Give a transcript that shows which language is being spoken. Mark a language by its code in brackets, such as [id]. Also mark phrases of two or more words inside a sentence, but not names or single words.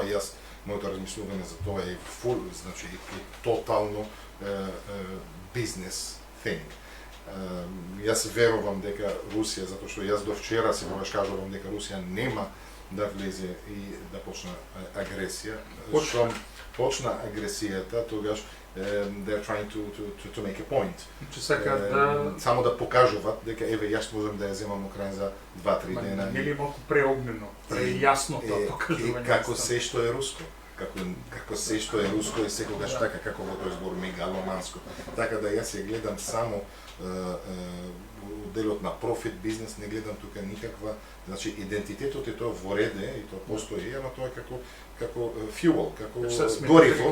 [mk] И јас, моето размислување за тоа е фул, значи тотално бизнес thing. Јас верувам дека Русија, затоа што јас до вчера си кажувам дека Русија нема да влезе и да почне агресија. Што почна агресијата, тогаш [en] they're trying to make a point. [mk] Че сакаат да само да покажуваат дека еве јас можам да ја земам Украина за 2-3 дена. Нели малку преогнено, прејасно тоа покажување. Како се што е руско, како се што е руско и секогаш така како во тој збор мегаломанско. Така да јас ја гледам само делот на профит бизнес, не гледам тука никаква, значи идентитетот е тоа во реде и тоа постои, ама тоа е како fuel, како гориво.